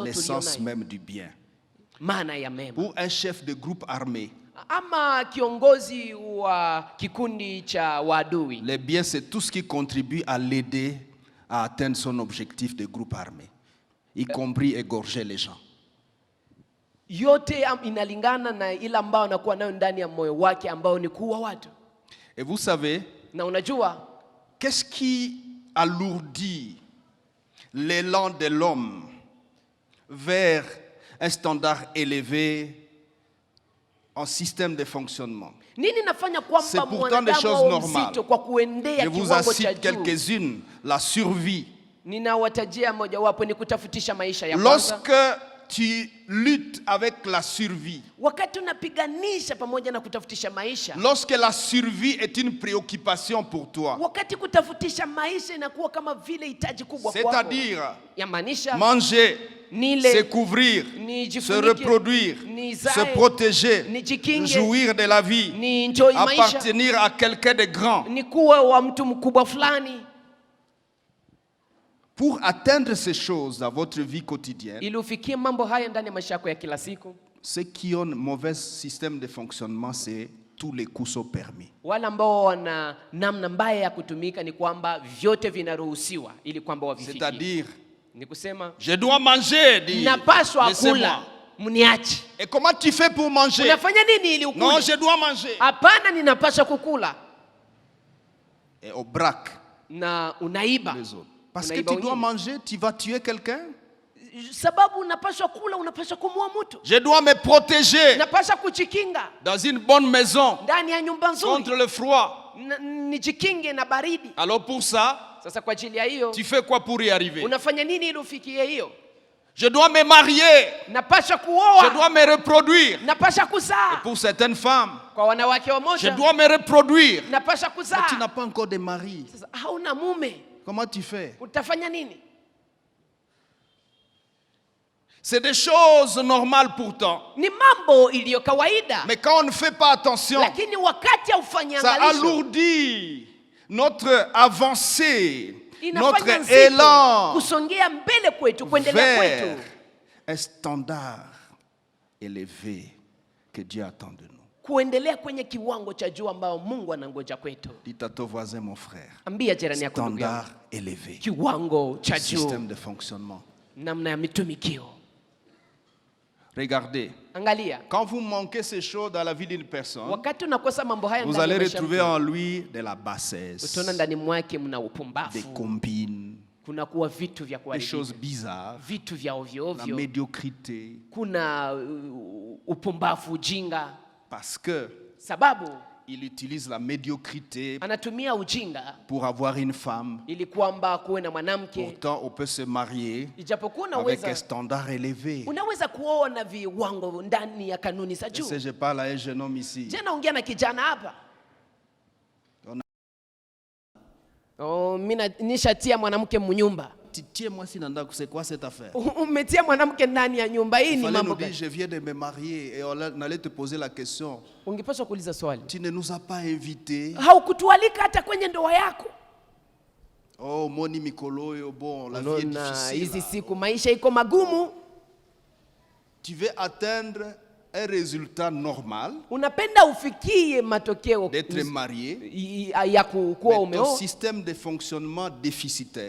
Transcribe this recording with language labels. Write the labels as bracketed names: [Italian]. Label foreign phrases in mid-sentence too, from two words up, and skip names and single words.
[French] L'essence [Swahili] tulionayo. [French] même du bien. [Swahili] Maana ya mema. [French] Pour un chef de groupe armé, [Swahili] Ama kiongozi wa kikundi cha waadui, [French] le bien c'est tout ce qui contribue à l'aider à atteindre son objectif de groupe armé, y compris égorger les gens. [Swahili] yote inalingana na ile ambayo anakuwa nayo ndani ya moyo wake ambao ni kuua watu. [French] Et vous savez, [Swahili] Na unajua [French] qu'est-ce qui alourdit l'élan de l'homme vers un standard élevé en système de fonctionnement? [Swahili] nini nafanya [French] C'est [Swahili] kwamba [French] pourtant des [Swahili] mwanadamu [French] choses [Swahili] awe [French] normales. [Swahili] mzito kwa kuendea [French] Je vous en [Swahili] kiwango cha [French] cite [Swahili] juu? [French] quelques-unes. La survie. [Swahili] Ninawatajia mojawapo ni kutafutisha maisha ya kwanza. [French] Lorsque tu luttes avec la survie, [Swahili] Wakati unapiganisha pamoja na kutafutisha maisha, [French] lorsque la survie est une préoccupation pour toi, [Swahili] wakati kutafutisha maisha inakuwa kama vile hitaji kubwa kwako, [French] c'est-à-dire [Swahili] yamaanisha [French] manger, [Swahili] nile, [French] se couvrir, [Swahili] nijifunike, [French] se reproduire, [Swahili] nizae, [French] se protéger, [Swahili] nijikinge, [French] jouir de la vie, [Swahili] ni enjoy maisha, [French] appartenir à quelqu'un de grand. [Swahili] ni kuwa wa mtu mkubwa fulani. [French] Pour atteindre ces choses dans votre vie quotidienne, [Swahili] Ili ufikie mambo haya ndani ya maisha yako ya kila siku, [French] ceux qui ont un mauvais système de fonctionnement, c'est tous les coups sont permis. [Swahili] Wale ambao wana namna mbaya ya kutumika ni kwamba vyote vinaruhusiwa ili kwamba wavifikie. [French] C'est-à-dire, [Swahili] ni kusema [French] je dois manger, dit, [Swahili] napaswa kula, mniache. [French] Et comment tu fais pour manger? [Swahili] Unafanya nini ili ukule? [French] Non, je dois manger. [Swahili] Hapana, ninapaswa kukula. [French] Et au braque [Swahili] Na unaiba. [French] les autres. Parce que tu dois manger, tu vas tuer quelqu'un. [Swahili] Sababu unapaswa kula, unapaswa kumuua mtu. [French] Je dois me protéger [Swahili] Napaswa kujikinga [French] dans une bonne maison [Swahili] ndani ya nyumba nzuri [French] contre le froid. [Swahili] Nijikinge na baridi. [French] Alors pour ça, [Swahili] sasa kwa ajili ya hiyo, [French] tu fais quoi pour y arriver? [Swahili] Unafanya nini ili ufikie hiyo? [French] Je dois me marier. [Swahili] Napaswa kuoa. [French] Je dois me reproduire. [Swahili] Napaswa kuzaa. [French] Et pour certaines femmes, [Swahili] kwa wanawake wamoja, [French] je dois me reproduire. [Swahili] Napaswa kuzaa. [French] Mais tu n'as pas encore de mari. [Swahili] Sasa hauna mume. [French] Comment tu fais? [Swahili] Utafanya nini? [French] C'est des choses normales pourtant. [Swahili] Ni mambo iliyo kawaida. [French] Mais quand on ne fait pas attention, [Swahili] lakini wakati haufanya [French] ça [Swahili] angalisho, [French] alourdit notre avancée, [Swahili] inafanya [French] notre [Swahili] nzito [French] élan [Swahili] kusongea mbele kwetu, kuendelea [French] vers [Swahili] kwetu. [French] un standard élevé que Dieu attend de nous. [Swahili] Kuendelea kwenye kiwango cha juu ambao Mungu anangoja kwetu. [French] Dis à ton voisin, mon frère. [Swahili] Ambia jirani yako, [French] Standard élevé. [Swahili] Kiwango cha juu. [French] Système de fonctionnement. [Swahili] Namna ya mitumikio. [French] Regardez. [Swahili] Angalia. [French] Quand vous manquez ces choses dans la vie d'une personne, [Swahili] wakati unakosa mambo haya, [French] vous allez retrouver en lui de la bassesse, [Swahili] utaona ndani mwake mna upumbavu, [French] des combines, [Swahili] kuna kuwa vitu vya [French] des [Swahili] kuharibika, [French] choses bizarres, [Swahili] vitu vya ovyo [French] la [Swahili] ovyo, [French] médiocrité, [Swahili] kuna upumbavu, ujinga. [French] Parce que [Swahili] sababu [French] il utilise la médiocrité [Swahili] anatumia ujinga [French] pour avoir une femme. [Swahili] ili kwamba kuwe na mwanamke. [French] Pourtant, on peut se marier [Swahili] ijapokuwa [French] avec un standard élevé. [Swahili] unaweza kuoa na viwango ndani ya kanuni za juu. [French] Je parle à un jeune homme ici. [Swahili] Je naongea na kijana hapa. Mimi nishatia mwanamke mnyumba. [French] Tiens-moi si nanda, c'est quoi cette affaire? [Swahili] Umetia mwanamke ndani ya nyumba hii, ni mambo gani? [French] Je viens de me marier et on allait te poser la question. [Swahili] Ungepaswa kuuliza swali. [French] Tu ne nous as pas invités. [Swahili] Haukutualika hata kwenye ndoa yako. [French] Oh, [Lingala] moni mikolo yo, [French] bon, la vie est difficile. [Swahili] Hizi siku maisha iko magumu. [French] Tu veux atteindre un résultat normal, [Swahili] unapenda ufikie matokeo [French] d'être marié, [Swahili] ya kuwa umeo, [French] ton système de fonctionnement déficitaire,